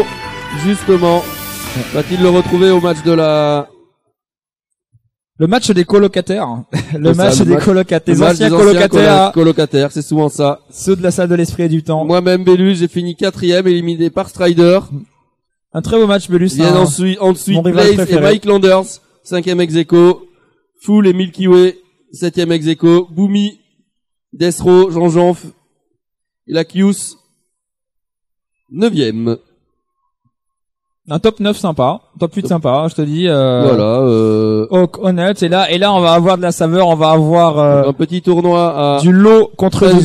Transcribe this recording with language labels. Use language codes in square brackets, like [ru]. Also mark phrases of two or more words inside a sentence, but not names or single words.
[fr] Justement, va-t-il le retrouver au match de la... Le match des colocataires. Le match des colocataires. Le Les match anciens des colocataires. colocataires, c'est souvent ça. Ceux de la salle de l'esprit et du temps. Moi-même, Belus, j'ai fini 4e, éliminé par Strider. Un très beau match, Belus. Viennent ensuite mon rival Blaze et préféré. Mike Landers, 5e ex-aequo. Fool et Milky Way, 7e ex-aequo. Boomy, Desro, Jean-Jean, Ilakius, 9e. Un top 9 sympa. Top 8 sympa, je te dis. Voilà, Honnête. Et là, on va avoir de la saveur. On va avoir un petit tournoi à... du lot contre 13